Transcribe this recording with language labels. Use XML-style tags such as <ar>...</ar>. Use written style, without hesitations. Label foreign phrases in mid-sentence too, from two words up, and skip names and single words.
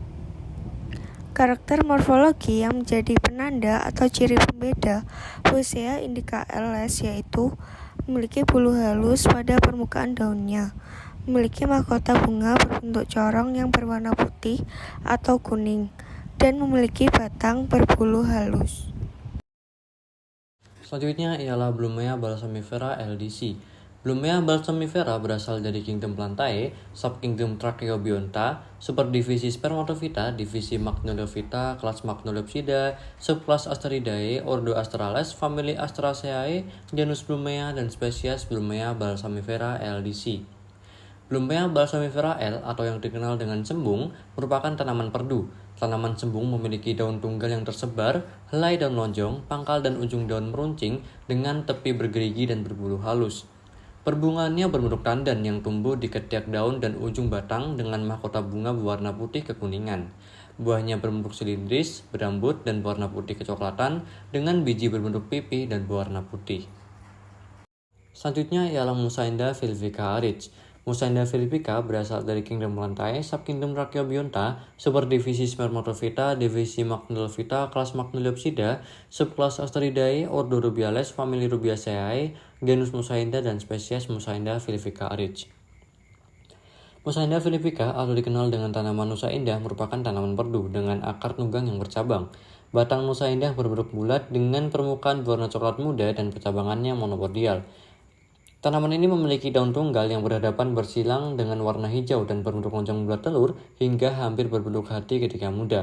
<id>Karakter morfologi yang menjadi penanda atau ciri pembeda Flossea indica LS yaitu memiliki bulu halus pada permukaan daunnya, memiliki mahkota bunga berbentuk corong yang berwarna putih atau kuning, dan memiliki batang berbulu halus. Selanjutnya ialah Blumea balsamifera LDC. Blumea balsamifera berasal dari Kingdom Plantae, Subkingdom Tracheobionta, Superdivisi Spermatophyta, Divisi Magnoliophyta, kelas Magnoliopsida, subkelas Asteridae, ordo Asterales, famili Asteraceae, genus Blumea, dan spesies Blumea balsamifera LDC. Blumea balsamifera L atau yang dikenal dengan cembung merupakan tanaman perdu. Tanaman cembung memiliki daun tunggal yang tersebar, helai daun lonjong, pangkal dan ujung daun meruncing dengan tepi bergerigi dan berbulu halus. Perbungaannya berbentuk tandan yang tumbuh di ketiak daun dan ujung batang dengan mahkota bunga berwarna putih kekuningan. Buahnya berbentuk silindris, berambut, dan berwarna putih kecoklatan dengan biji berbentuk pipi dan berwarna putih. Selanjutnya ialah Musainda filipica Arich. Musainda filipica berasal dari Kingdom Plantae, Subkingdom Tracheobionta, Superdivisi Spermatophyta, Divisi Magnoliophyta, kelas Magnoliopsida, subkelas Asteridae, ordo Rubiales, famili Rubiaceae, genus Musainda, dan spesies Musainda filipica Arich. Musainda filipica atau dikenal dengan tanaman Nusa Indah merupakan tanaman perdu dengan akar tunggang yang bercabang. Batang Nusa Indah berbentuk bulat dengan permukaan berwarna coklat muda dan percabangannya monopodial. Tanaman ini memiliki daun tunggal yang berhadapan bersilang dengan warna hijau dan berbentuk lonjong bulat telur hingga hampir berbentuk hati ketika muda.</id>